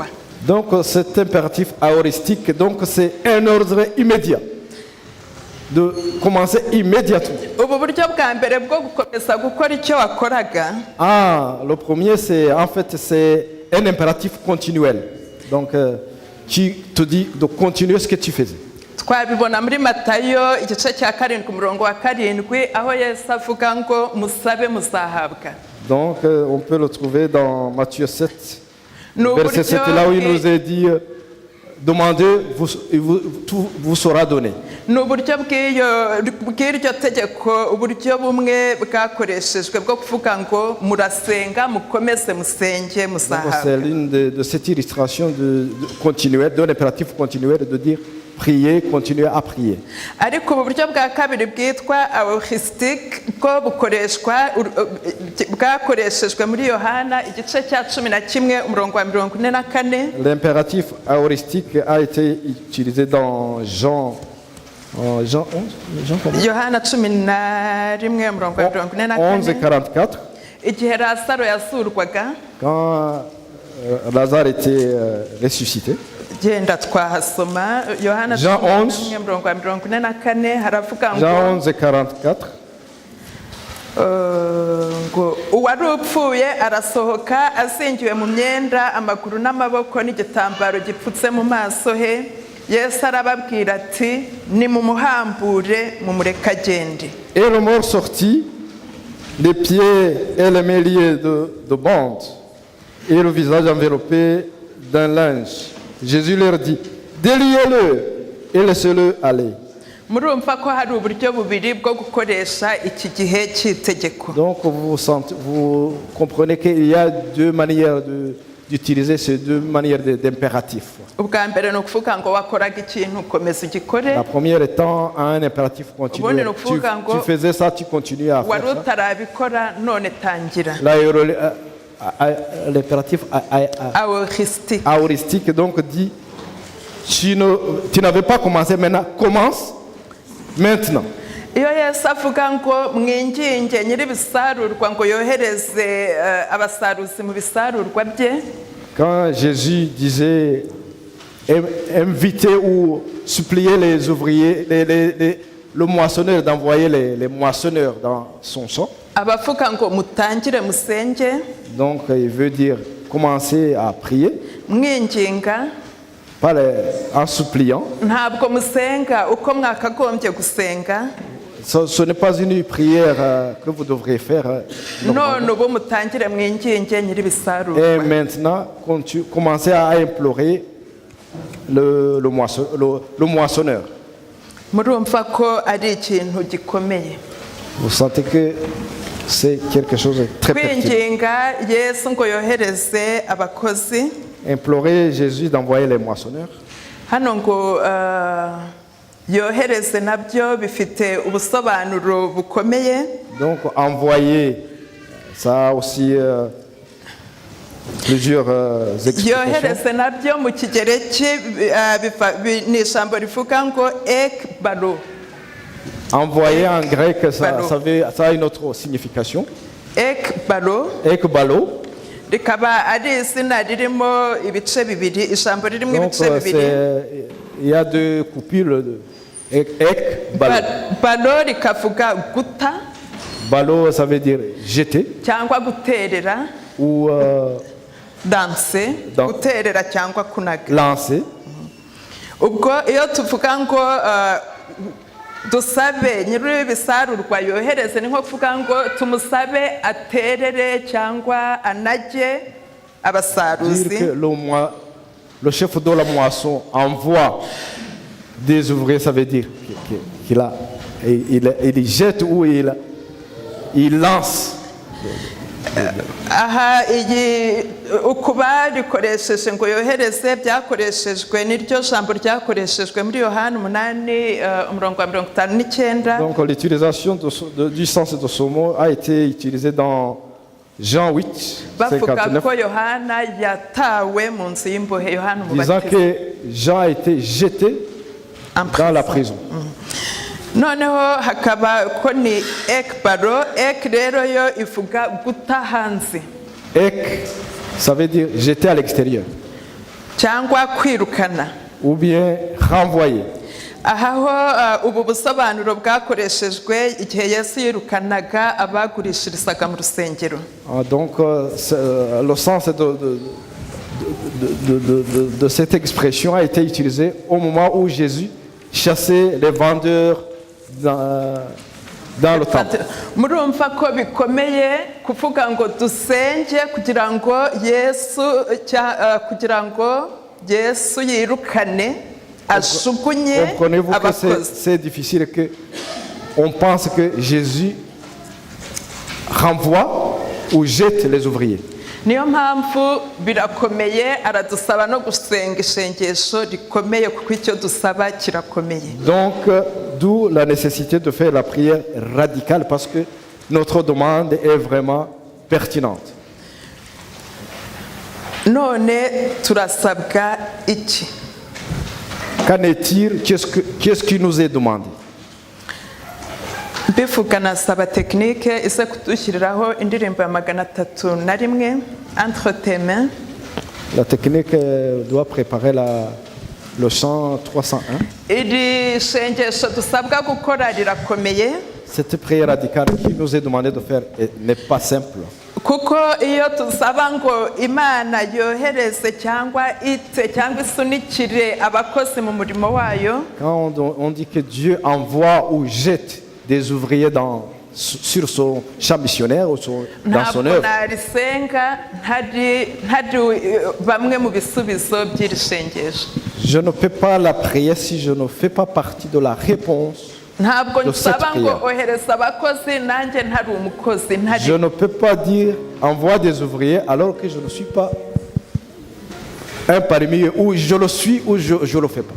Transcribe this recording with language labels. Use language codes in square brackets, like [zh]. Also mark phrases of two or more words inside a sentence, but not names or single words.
[fr] Donc cet impératif aoristique, donc c'est un ordre immédiat de commencer immédiatement. [rw] Ubu buryo bwa mbere bwo gukomeza gukora icyo wakoraga, [fr] Le premier c'est en fait c'est un impératif continuel. Donc qui te dit de continuer ce que tu faisais. [rw] twabibona muri Matayo igice cya 7 umurongo wa 7, aho Yesu avuga ngo musabe muzahabwa. [fr] Donc on peut le trouver dans Matthieu 7, [rw] Ni [fr] verset 7, là où il nous est dit demandez, tout vous sera donné. [rw] Ni uburyo bw'iryo tegeko, uburyo bumwe bwakoreshejwe bwo kuvuga ngo murasenga mukomeze musenge [fr] Donc, c'est [rw] muzahabwa. [fr] l'une de cette illustration de l'impératif continuel de dire prier, continuer à prier. [rw] Ariko ubu buryo bwa kabiri bwitwa aoristique bwo bwakoreshejwe muri Yohana igice cya 11 umurongo wa 44. [fr] L'impératif aoristique a été utilisé dans Jean 11, [rw] Yohana 11 umurongo wa [fr] 11 et [rw] 44, [fr] 44, [rw] igihe Lazaro yazurwaga. [fr] quand Lazare était ressuscité. [rw] Genda twahasoma Yohana [fr] Jean 11. [rw] 11 umurongo wa 44 haravuga ngo [fr] Jean 11 et 44. [rw] ngo uwari upfuye arasohoka azingiwe mu myenda amaguru n'amaboko n'igitambaro gipfutse mu maso he. Yesu arababwira ati nimumuhambure mumureke agende. [fr] Et le mort sortit, les pieds et les mains liés de bandes, et le visage enveloppé d'un linge. Jésus leur dit, déliez-le et laissez-le aller. [rw] Murumva ko hari uburyo bubiri bwo gukoresha iki gihe cy'itegeko. [fr] Donc vous comprenez qu'il y a deux manières d'utiliser ces deux manières d'impératif. [rw] Ubwa mbere ni ukuvuga ngo wakoraga ikintu ukomeza ugikore. [fr] La première étant un impératif continu. Tu faisais ça, tu continues à faire [rw] wari [fr] ça. [rw] utarabikora none tangira. [fr] L'impératif aoristique donc dit tu n'avais pas commencé, maintenant commence maintenant. [rw] Iyo Yesu avuga ngo mwinginge nyiri bisarurwa ngo yohereze abasaruzi mu bisarurwa bye. [fr] Quand Jésus disait inviter ou supplier les ouvriers, le moissonneur d'envoyer les moissonneurs dans son champ. [rw] Abavuga ngo mutangire musenge. [fr] Donc il veut dire commencer à prier. [rw] Mwinginga. [fr] Pas en suppliant. [rw] Ntabwo musenga uko mwakagombye gusenga. [fr] Ce n'est pas une prière que vous devriez faire. [rw] None ubu mutangire mwinginge nyiri bisarurwa. [fr] Et maintenant, commencez à implorer le moissonneur. [rw] Murumva ko ari ikintu gikomeye. [fr] Vous sentez que c'est quelque chose de très pertinent. [rw] Kwinginga Yesu ngo yohereze abakozi. [fr] Implorer Jésus d'envoyer les moissonneurs. [rw] Hano ngo yohereze nabyo bifite ubusobanuro bukomeye. [fr] Donc envoyer, ça a aussi plusieurs explications. [rw] Yohereze nabyo mu kigereki ni ijambo rivuga ngo ekbalo. [fr] Envoyer en grec, ça a une autre signification. [rw] Ekbalo. [fr] Ekbalo. [rw] Rikaba ari izina ririmo ibice bibiri, ijambo ririmo ibice bibiri. [fr] Il y a deux coupures de ek, balo. [rw] Balo rikavuga guta. [fr] Balo, ça veut dire jeter. [rw] Cyangwa guterera. [fr] Ou danser. [rw] Guterera cyangwa kunaga. [fr] Lancer. [rw] Ubwo iyo tuvuga ngo dusabe nyiri bisarurwa yohereze ni nko kuvuga ngo tumusabe aterere cyangwa anage abasaruzi. [fr] Le chef de la moisson envoie des ouvriers, ça veut dire qu'il jette ou il lance. [rw] Aha iyi ukuba rikoresheje ngo yohereze byakoreshejwe n'iryo jambo ryakoreshejwe muri Yohana 8:59. [fr] Donc l'utilisation du sens de ce mot a été utilisée dans Jean 8, 59. Disant que Jean a été jeté dans la prison. [rw] Noneho hakaba ko ni ekbaro, ek rero yo ivuga guta hanze. [fr] Ek, ça veut dire jeter à l'extérieur. [rw] Cyangwa kwirukana. [fr] Ou bien renvoyer. [rw] Ahaho ubu busobanuro bwakoreshejwe igihe Yesu yirukanaga abagurishirizaga mu rusengero. [fr] Donc le sens de cette expression a été utilisé au moment où Jésus chassait les vendeurs dans le temple. [rw] Murumva ko bikomeye kuvuga ngo dusenge kugira ngo Yesu yirukane ashugunye abakozi. [fr] Comprenez-vous que c'est difficile, que on pense que Jésus renvoie ou jette les ouvriers. [rw] Niyo mpamvu birakomeye aradusaba no gusenga isengesho rikomeye kuko icyo dusaba kirakomeye. [fr] Donc d'où la nécessité de faire la prière radicale, parce que notre demande est vraiment pertinente. [rw] None turasabwa iki? [fr] Qu'en est-il? Qu'est-ce qui nous est demandé? [rw] Bivuga nasaba technique isa kudushyiriraho indirimbo ya 301 entre tes mains. [fr] La technique doit préparer le chant 301. [rw] Iri sengesho dusabwa gukora rirakomeye. [fr] cette prière radicale qui nous est demandée de faire n'est pas simple. [rw] kuko iyo tusaba ngo imana yohereze cyangwa ite cyangwa isunikire abakozi mu murimo wayo, [fr] Quand on dit que Dieu envoie ou jette des ouvriers sur son champ missionnaire ou dans son [rw] ntabwo [fr] œuvre, [rw] narisenga ntari bamwe mu bisubizo by'iri sengesho. [fr] je ne peux pas la prier si je ne fais pas partie de la réponse. [rw] Ntabwo [fr] de cette [rw] nsaba ngo [fr] prière. [rw] ohereza abakozi nanjye ntari umukozi ntari. [fr] Je ne peux pas dire envoie des ouvriers alors que je ne suis pas un parmi eux, ou je le suis ou je ne le fais pas.